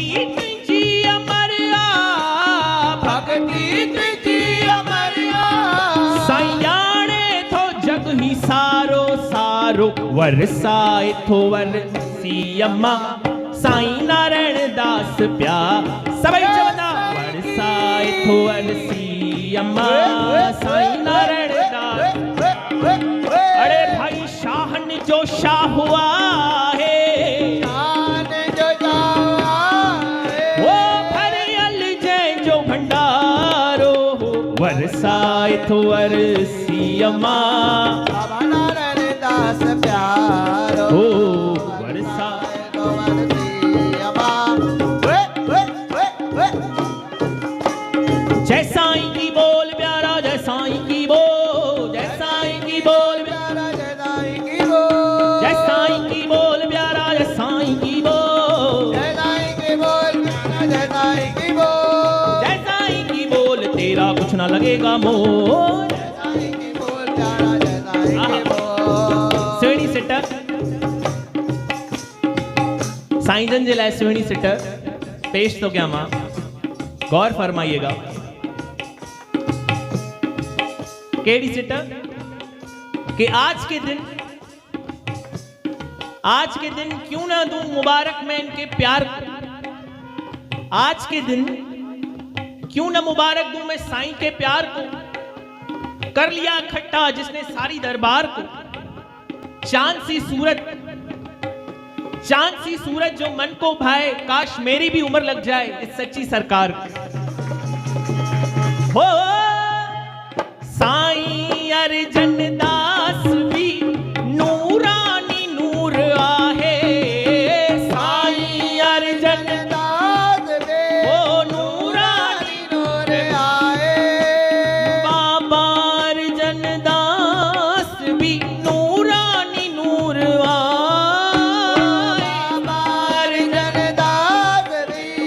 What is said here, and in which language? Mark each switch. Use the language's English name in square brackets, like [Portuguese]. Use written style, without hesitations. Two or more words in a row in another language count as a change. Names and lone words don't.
[Sindhi] तुझी अमरिया भक्ति तुझी अमरिया साईं ॼाणे थो जग ही सारो सारो वरसाए थो वरसीअ मां साईं नारायण दास प्यार सभई चवंदा वरसाए थो वरसीअ मां साईं नारायण दास। [Hindi] अरे भाई [Sindhi] शाहन जो शाह [Hindi] हुआ है [Sindhi] शान जो शाह वो भरियल जय जो भंडारो वरसाए थो वरसीअ मां बाबा नारायण दास प्यारो वरसाए थो वरसीअ मां। [Hindi] जय साईं की बोल प्यारा जय साईं की बोल जय साईं की बोल प्यारा जय साईं की बोल जय साईं की बोल प्यारा जय साईं की बोल जय साईं की बोल प्यारा जय साईं की बोल जय साईं की बोल तेरा कुछ ना लगेगा मोल जय साईं की बोल प्यारा जय साईं की बोल। [Sindhi] सुहिणी सिट साईं जन जे लाइ सुहिणी सिट पेश तो क्या मां [Hindi] गौर फरमाइएगा। [Sindhi] केड़ी सिट [Hindi] कि आज के दिन क्यों ना दूं मुबारक मैं इनके प्यार को। आज के दिन क्यों ना मुबारक दूं मैं साईं के प्यार को। कर लिया इकट्ठा जिसने सारी दरबार को। चांद सी सूरत जो मन को भाए काश मेरी भी उम्र लग जाए इस सच्ची सरकार हो। [Sindhi] साईं अर्जन दास भी नूरानी नूर आहे साईं अर्जन दास बे ओ नूरानी नूर आए बाबा अर्जन दास भी नूरानी नूर आए बाबा अर्जन दास भी